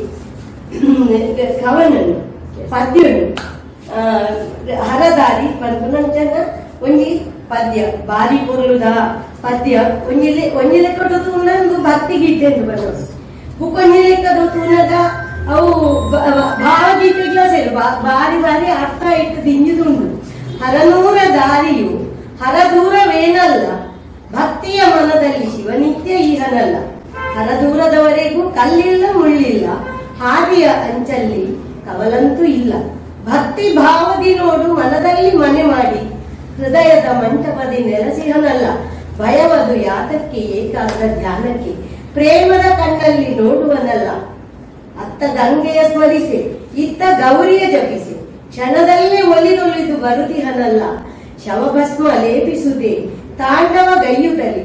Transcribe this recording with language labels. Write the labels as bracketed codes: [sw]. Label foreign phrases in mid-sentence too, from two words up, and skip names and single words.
[kn] ಕವನನ್ನು ಪದ್ಯವನ್ನು [tcy] ಹರದಾರಿ ಪಂಚನ ಒಂಜಿ ಪದ್ಯ ಬಾರಿ ಪೊರ್ಲುದ ಪದ್ಯ ಒಂಜಿ ಲೆಕ್ಕ [kn] ಒಂದು ಭಕ್ತಿ ಗೀತೆ ಅಂತ ಬರೋದು [tcy] ಬುಕ್ಕೊಂಜಿ ಲೆಕ್ಕದ ತೂನದ ಅವು ಭಾವಗೀತೆಗಳ ಸೇರಿ ಬಾರಿ ಬಾರಿ ಅರ್ಥ ಇಟ್ಟು ದಿಂಜಿದುಂಡು [kn] ಹರನೂರ ದಾರಿಯು ಹರದೂರವೇನಲ್ಲ ಭಕ್ತಿಯ ಮನದಲ್ಲಿ ಶಿವನಿತ್ಯ ಈಹನಲ್ಲ ಹರದೂರದವರೆಗೂ ಕಲ್ಲಿಲ್ಲ ಮುಳ್ಳಿಲ್ಲ ಹಾದಿಯ ಅಂಚಲ್ಲಿ ಕವಲಂತೂ ಇಲ್ಲ ಭಕ್ತಿ ಭಾವದಿ ನೋಡು ಮನದಲ್ಲಿ ಮನೆ ಮಾಡಿ ಹೃದಯದ ಮಂಟಪದಿ ನೆಲೆಸಿಹನಲ್ಲ ಭಯವದು ಯಾತಕ್ಕೆ ಏಕಾಗ್ರ ಧ್ಯಾನಕ್ಕೆ ಪ್ರೇಮದ ಕಣ್ಣಲ್ಲಿ ನೋಡುವನಲ್ಲ ಅತ್ತ ಗಂಗೆಯ ಸ್ಮರಿಸಿ ಇತ್ತ ಗೌರಿಯ ಜಪಿಸಿ ಕ್ಷಣದಲ್ಲೇ ಒಲಿದೊಲಿದು ಬರುದಿಹನಲ್ಲ ಶವಭಸ್ಮ ಲೇಪಿಸುವುದೇ ತಾಂಡವ ಗೈಯುತ್ತಲಿ